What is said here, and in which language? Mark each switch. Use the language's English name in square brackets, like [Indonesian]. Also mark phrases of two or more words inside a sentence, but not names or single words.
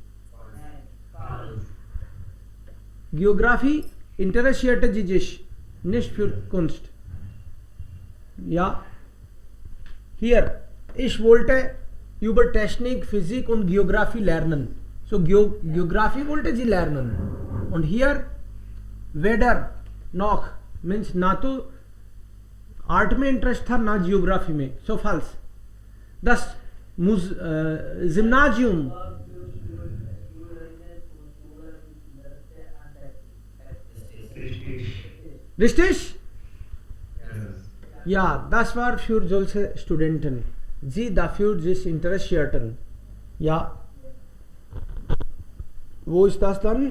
[German] Geografie interessierte sie sich nicht für Kunst. Ja, hier, ich wollte über Technik, Physik und Geografie lernen. So Geografie wollte sie lernen. Und hier, weder noch [Hindi] means ना तो आर्ट में इंटरेस्ट था ना जियोग्राफी में. [English] so false. [German] Das Gymnasium. Richtig? Ja, das war für solche Studenten. Sie dafür sich interessierten. Ja. Wo ist das dann?